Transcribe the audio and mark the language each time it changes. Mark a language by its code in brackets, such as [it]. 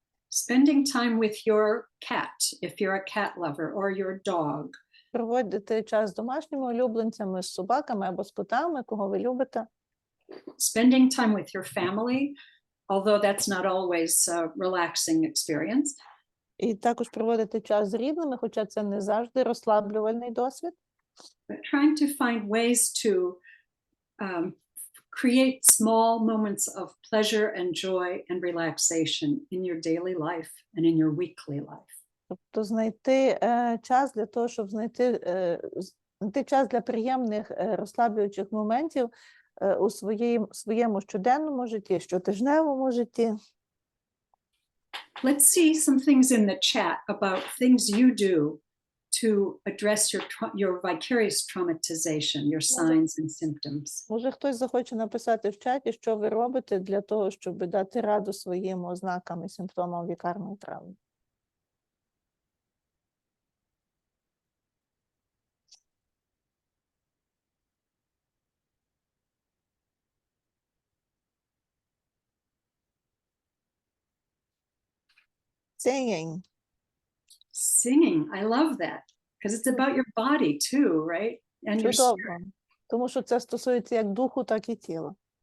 [en] Spending time with your cat, if you're a cat lover, or your dog. [uk] Проводити час з домашніми улюбленцями, з собаками або з котами, кого ви любите. [en] Spending time with your family, although that's not always a relaxing experience. [uk] І також проводити час з рідними, хоча це не завжди розслаблювальний досвід. [en] But trying to find ways to create small moments of pleasure and joy and relaxation in your daily life and in your weekly life. [uk] Тобто знайти час для того, щоб знайти час для приємних розслаблюючих моментів у своєму щоденному житті, щотижневому житті. [en] Let's see some things in the chat about things you do to address your vicarious traumatization, your signs and symptoms. [uk] Може, хтось захоче написати в чаті, що ви робите для того, щоб дати раду своїм ознакам і симптомам вікарної травми. [en] Singing. Singing, I love that, because it's about your body too, right? And your spirit. [uk] Чудово. Тому що це стосується як духу, так і тіла.